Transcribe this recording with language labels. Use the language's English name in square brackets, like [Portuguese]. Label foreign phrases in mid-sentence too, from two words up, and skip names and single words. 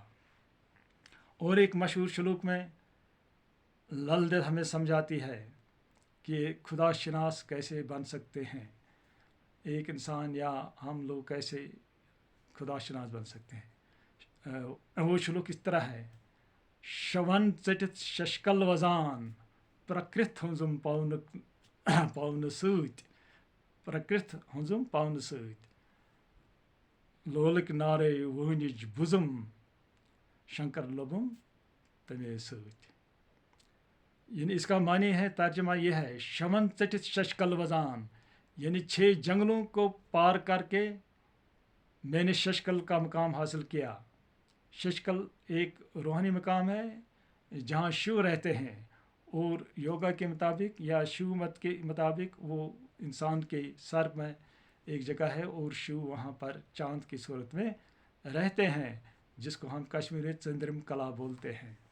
[Urdu] اور ایک مشہور شلوک میں للدت ہمیں سمجھاتی ہے کہ خدا شناس کیسے بن سکتے ہیں، ایک انسان یا ہم لوگ کیسے خدا شناس بن سکتے ہیں. وہ شلوک اس طرح ہے، [Kashmiri] شون ژٹت ششکل وزان پرکرت ہنزم پاون سۭتۍ، پرکرت ہنزم پاون سۭتۍ لولک نارے وہنج بزم شنکر لبم تمے سۭتۍ. [Urdu] یعنی اس کا معنی ہے، ترجمہ یہ ہے، [Kashmiri] شون ژٹت ششکل وزان، [Urdu] یعنی 6 جنگلوں کو پار کر کے میں نے ششکل کا مقام حاصل کیا. ششکل ایک روحانی مقام ہے جہاں شیو رہتے ہیں، اور یوگا کے مطابق یا شیو مت کے مطابق وہ انسان کے سر میں ایک جگہ ہے اور شیو وہاں پر چاند کی صورت میں رہتے ہیں، جس کو ہم کشمیری میں چندرم کلا بولتے ہیں.